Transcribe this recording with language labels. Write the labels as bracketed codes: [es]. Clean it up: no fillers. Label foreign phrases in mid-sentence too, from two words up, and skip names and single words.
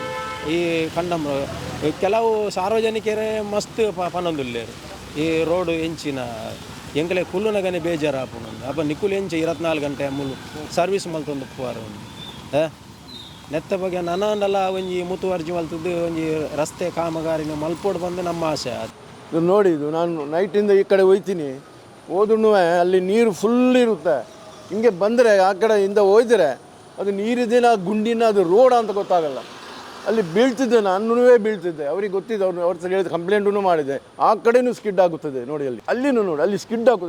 [tcy] ಈ ಕಂಡಮ್ ಕೆಲವು ಸಾರ್ವಜನಿಕರೇ ಮಸ್ತ್ ಪನೊಂದುಲ್ಲೇರು ಈ ರೋಡು ಎಂಚಿನ ಎಂಕಲೆ ಕುಲ್ಲುನಗನೆ ಬೇಜಾರಾಪುಂಡು. ಅಪ್ಪ ನಿಕುಲು ಎಂಚ 24 ಗಂಟೆ ಮುಲು ಸರ್ವಿಸ್ ಮಲ್ತೊಂದು ಉಪ್ಪುವಾರ ನೆತ್ತ ಬಗ್ಗೆ ನನಂದಲ್ಲ ಒಂಜಿ ಮುತುವರ್ಜಿ ಮಲ್ತದ್ದು ಒಂಜಿ ರಸ್ತೆ ಕಾಮಗಾರಿನ ಮಲ್ಪೋಡು ಬಂದು ನಮ್ಮ ಆಸೆ. [kn] ಅದು ನೋಡಿ, ಇದು ನಾನು ನೈಟಿಂದ ಈ ಕಡೆ ಹೋಯ್ತೀನಿ, ಹೋದ್ರೂ ಅಲ್ಲಿ ನೀರು ಫುಲ್ ಇರುತ್ತೆ. ಹಿಂಗೆ ಬಂದರೆ ಆ ಕಡೆಯಿಂದ ಹೋಯ್ದರೆ ಅದು ನೀರಿದಿನ ಗುಂಡಿನ ಅದು ರೋಡ್ ಅಂತ ಗೊತ್ತಾಗಲ್ಲ. ಅಲ್ಲಿ ಬೀಳ್ತಿದ್ದೆ, ನಾನೂ ಬೀಳ್ತಿದ್ದೆ. ಅವ್ರಿಗೆ ಗೊತ್ತಿದೆ, ಅವ್ರ ಹತ್ರ ಹೇಳಿದ ಕಂಪ್ಲೇಂಟೂ ಮಾಡಿದೆ. ಆ ಕಡೆನೂ ಸ್ಕಿಡ್ ಆಗುತ್ತದೆ ನೋಡಿ, ಅಲ್ಲಿನೂ ನೋಡಿ, ಅಲ್ಲಿ ಸ್ಕಿಡ್ ಆಗುತ್ತದೆ.